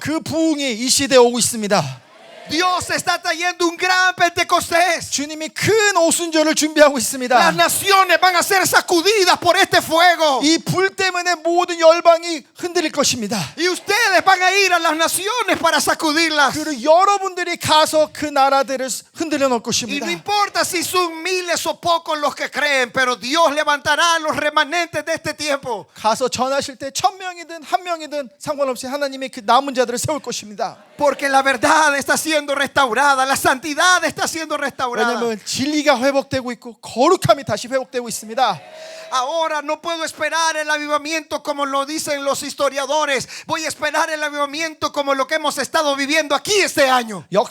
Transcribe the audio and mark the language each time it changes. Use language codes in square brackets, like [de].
[ko] 그 부흥이 이 시대에 오고 있습니다. [es] Dios está trayendo un gran Pentecostés. [ko] 주님이 큰 오순절을 준비하고 있습니다. [es] Las naciones van a ser sacudidas por este fuego. [ko] 이 불 때문에 모든 열방이 흔들릴 것입니다. [es] Y ustedes van a ir a las naciones para sacudirlas. [ko] 그리고 여러분들이 가서 그 나라들을 흔들려 놓을 [es] Y [ko] 것입니다. [es] no importa si son miles o pocos los que creen, pero Dios levantará a los remanentes de este tiempo. [ko] 가서 전하실 때 1,000명이든 1명이든 상관없이 하나님이 그 남은 자들을 세울 것입니다. [es] Porque la verdad está siendo restaurada, la santidad está siendo restaurada. [ko] 왜냐하면 진리가 회복되고 있고 거룩함이 다시 회복되고 있습니다. [es] Ahora no puedo esperar el avivamiento como lo dicen los historiadores. Voy a esperar el avivamiento como lo que hemos estado viviendo aquí este año.